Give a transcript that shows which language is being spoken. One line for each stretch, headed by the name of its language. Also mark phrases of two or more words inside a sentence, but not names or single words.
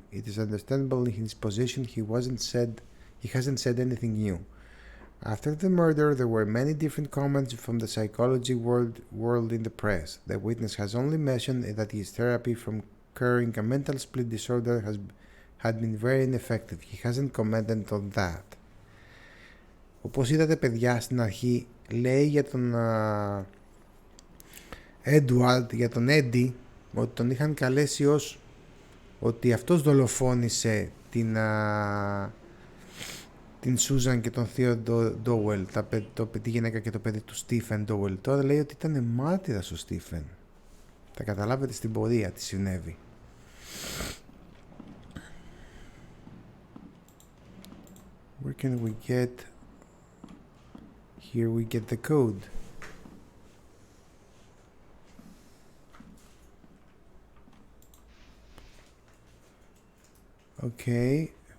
English: It is understandable in his position he hasn't said anything new. After the murder, there were many different comments from the psychology world in the press. The witness has only mentioned that his therapy from curing a mental split disorder had been very ineffective. He hasn't commented on that.
Greek: Όπως είδατε παιδιά στην αρχή, λέει για τον Edward, για τον Eddie, ότι τον είχαν καλέσει ως ότι αυτός δολοφόνησε την Susan και τον Theo Dowell, τη γυναίκα και το παιδί του Stephen Dowell. Τώρα λέει ότι ήταν μάρτυρας ο Stephen. Θα καταλάβετε στην πορεία τι συνέβη.
English: Where can we get? Here we get the code. Okay.